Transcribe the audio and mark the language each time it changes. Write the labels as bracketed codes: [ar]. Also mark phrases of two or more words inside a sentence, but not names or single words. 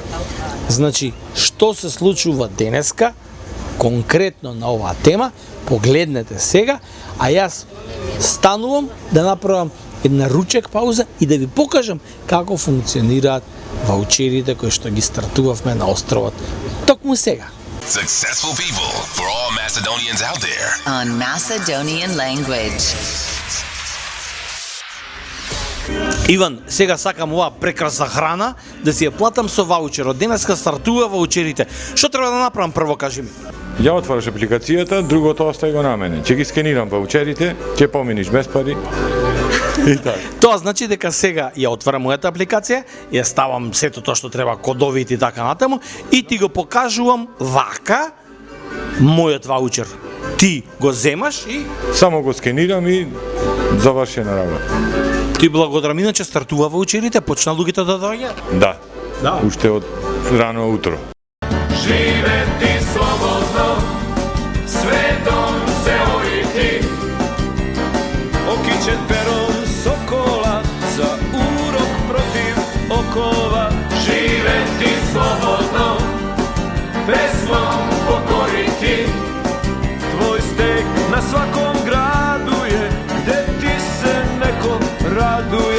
[mk] Значи, што се случува денеска, конкретно на оваа тема, погледнете сега, а јас станувам да направам една ручек пауза и да ви покажам како функционираат ваучерите кои што ги стартувавме на островот токму сега. [en] Successful people for all Macedonians out there. On Macedonian language. [mk] Иван, сега сакам оваа прекрасна храна да си ја платам со ваучерот. Денеска стартува ваучерите. Што треба да направам прво, кажи ми? Ја отвараш апликацијата, другото остај го на мене. Ќе ги скенирам ваучерите, ќе поминиш без пари. И така. Тоа значи дека сега ја отварам мојата апликација, ја ставам сето тоа што треба, кодовите и така натаму, и ти го покажувам вака мојот ваучер. Ти го земаш и Само го скенирам и завршена работа. ти благодарам, иначе стартува ваучерите, почна луѓето да доаѓаат. Да. Да. Уште од рано утро. [sr] Živeti slobodno, svetom se oriti, okićen perom sokola, za urok protiv okova. Živeti slobodno, veslom pokoriti, tvoj steg na svakom gradu je, gde ti se neko raduje.